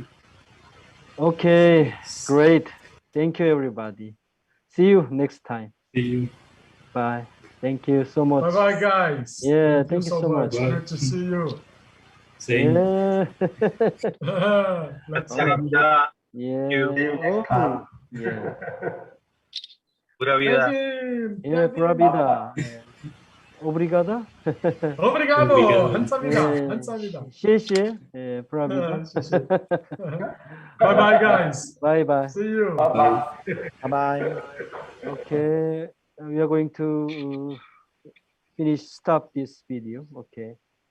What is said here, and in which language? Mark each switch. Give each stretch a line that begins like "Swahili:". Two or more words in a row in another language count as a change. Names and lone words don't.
English: Okay, great. Thank you, everybody. See you next time. See you. Bye. Thank you so much. Bye-bye, guys. Yeah, Thank you so much. Bye. Good to see you. Same. Yeah. Let's
Korean: 감사합니다.
English: Yeah. you. Oh, yeah.
Spanish: Pura vida.
English: Kevin, Yeah, Kevin.
Spanish: pura vida. Yeah. Obrigada.
Portuguese: Obrigado. Obrigado.
Korean: 감사합니다.
English: Yeah.
Korean: 감사합니다.
Spanish: 谢谢. Yeah, pura vida.
English: Bye-bye, guys. Bye bye. See you. Bye. Bye-bye. Okay, we are going to stop this video. Okay.